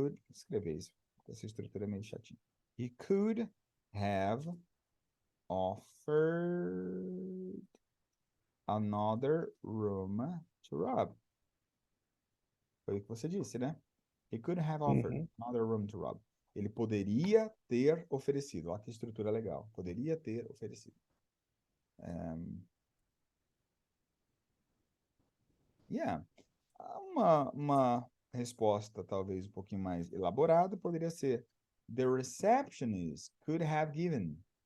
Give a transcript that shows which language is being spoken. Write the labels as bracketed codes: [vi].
[pt] Escrever isso. Essa estrutura é meio chatinha. [en] He could have offered another room to Rob. [pt] Foi o que você disse, né? [en] He could have offered Uhum. another room to Rob. [pt] Ele poderia ter oferecido. Olha que estrutura legal. Poderia ter oferecido. Yeah. Uma resposta talvez um pouquinho mais elaborada poderia ser [en] The receptionist could have given.